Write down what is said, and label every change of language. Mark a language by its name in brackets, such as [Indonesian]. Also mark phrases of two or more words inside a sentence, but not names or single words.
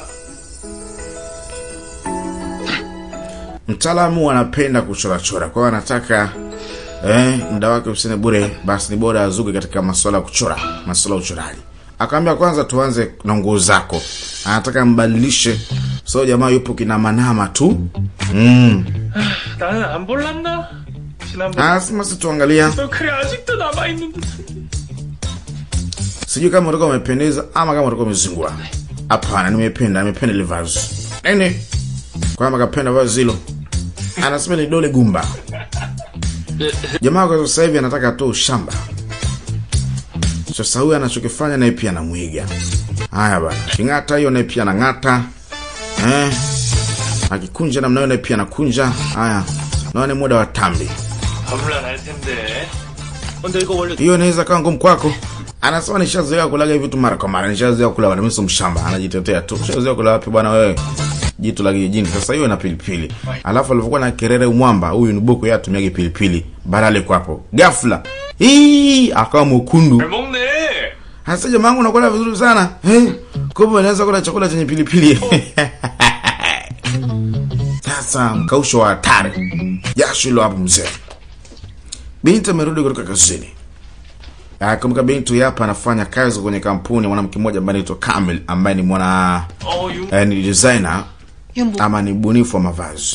[Swahili] Mtaalamu anapenda kuchora. Kwa hiyo anataka muda wake usine bure, basi ni bora azuke katika masuala ya kuchora, masuala ya uchoraji. Akaambia kwanza tuanze na nguo zako. Anataka mbadilishe. So jamaa yupo kina manama tu. [Korean] 나는 안 볼란다. [Swahili] Sima si tuangalia. [Korean] 그래 아직도 남아 있는데. [Swahili] Sijui kama utakuwa umependeza ama kama utakuwa umezingua. Hapana, nimependa ile vazi. Nene. Kwa maana kapenda vazi hilo. Anasema ni dole gumba. Jamaa kwa sasa hivi anataka tu shamba. Sasa huyu anachokifanya naye pia anamuiga. Haya bana. Kingata hiyo naye pia anangata. Akikunja namna hiyo naye pia anakunja. Haya. Naona muda wa tambi. [Korean] 험난할 텐데. 근데 이거 원래 [Swahili] Hiyo inaweza kama ngumu kwako. Anasema nishazoea kulaga vitu mara kwa mara. Nishazoea kula bwana, mimi sio mshamba. Anajitetea tu. Nishazoea kula wapi bwana wewe? jitu la kijijini. Sasa hiyo na pilipili. Alafu alipokuwa na kerere mwamba, huyu Nuboku yeye atumiage pilipili. Badala kwa hapo. Ghafla. Akawa mwekundu. [Korean] 잘 먹네. [Swahili] Hasa jamaa wangu unakula vizuri sana. Kumbe unaweza kula chakula chenye pilipili. Sasa mkausho wa hatari. Jasho hilo hapo mzee. Binti amerudi kutoka kazini. Kumbuka binti hapa anafanya kazi kwenye kampuni mwanamke mmoja ambaye anaitwa Kamil ambaye ni mwana ni designer ama ni bunifu wa mavazi.